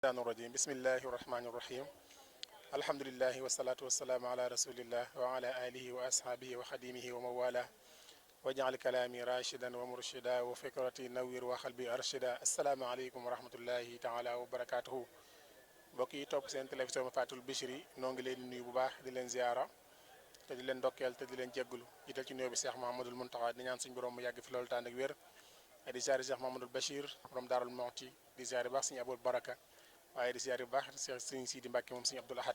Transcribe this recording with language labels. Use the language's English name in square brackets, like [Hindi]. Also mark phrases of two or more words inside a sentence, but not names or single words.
[Arabic] الرجيم بسم الله الرحمن الرحيم الحمد لله والصلاة والسلام على رسول الله وعلى آله وأصحابه وخديمه وموالاه واجعل كلامي راشدا ومرشدا وفكرتي نوير وقلبي أرشدا السلام عليكم ورحمة الله تعالى وبركاته [Wolof] mbokk yi topp seen télévision Fatul Bichri noo ngi leen di nuyu bu baax di leen ziara te di leen ndokkeel te di leen jéggulu jiital ci nuyoo bi Cheikh Mahamadul Muntaxa di ñaan suñu borom mu yàgg fi loolu tànn ak wér di ziare Cheikh Mahamadul Bachir borom Daarul Muxti di ziare baax suñu Abul Baraka waaye di ziare bu baax Cheikh Sëriñ Sidi Mbàkke moom Sëriñ Abdul Ahad